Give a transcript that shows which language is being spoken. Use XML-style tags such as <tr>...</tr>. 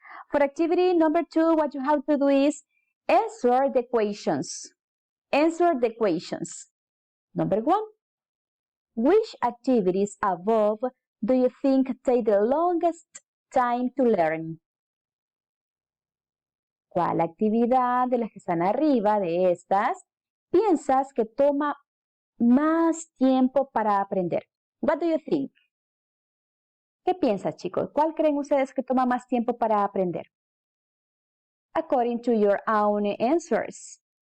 <en>For activity number 2, what you have to do is answer the questions. Answer the questions. Number 1. Which activities above do you think take the longest time to learn?</en> <es>¿Cuál actividad de las que están arriba de estas piensas que toma más tiempo para aprender?</es> <en>What do you think?</en> <es>¿Qué piensas, chicos? ¿Cuál creen ustedes que toma más tiempo para aprender?</es> <en>according to your own answers.</en>